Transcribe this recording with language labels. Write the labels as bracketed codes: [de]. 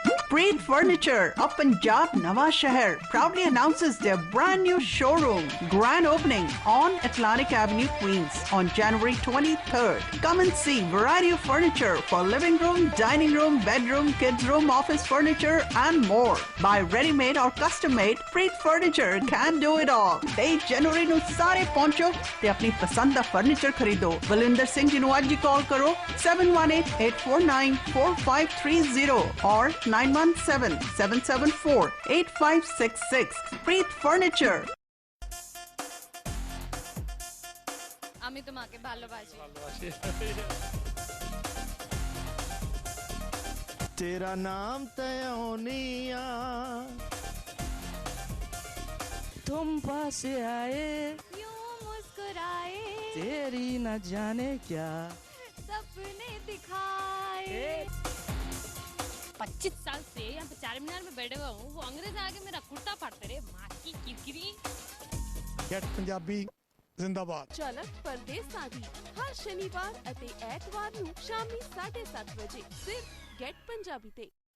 [en] Preet Furniture of Punjab Nawa Shahar proudly announces their brand new showroom grand opening on Atlantic Avenue, Queens on January 23rd. Come and see variety of furniture for living room, dining room, bedroom, kids room, office furniture and more. Buy ready-made or custom-made, Preet Furniture can do it all. [pa] 23 January ਨੂੰ ਸਾਰੇ ਪਹੁੰਚੋ ਤੇ ਆਪਣੀ ਪਸੰਦ ਦਾ furniture ਖਰੀਦੋ। ਬਲਵਿੰਦਰ ਸਿੰਘ ਜੀ ਨੂੰ ਅੱਜ ਹੀ ਕਾਲ ਕਰੋ 7188494530 or 9177748566. [en] Preet Furniture. [bn] আমি তোমাকে ভালোবাসি। [hi] तेरा नाम तयोनिया तुम पास आए यूं मुस्कुराए तेरी न जाने क्या सपने दिखाए। 25 साल से यहाँ पे चार मीनार में बैठे हुआ हूँ, वो अंग्रेज आके मेरा कुर्ता फाड़ते रहे। माँ की किरकिरी। गेट पंजाबी जिंदाबाद। [pa] ਝਲਕ ਪਰਦੇਸਾਂ ਦੀ ਹਰ ਸ਼ਨੀਵਾਰ ਅਤੇ ਐਤਵਾਰ ਨੂੰ ਸ਼ਾਮੀ 7:30 ਵਜੇ ਸਿਰਫ ਗੈਟ ਪੰਜਾਬੀ ਤੇ।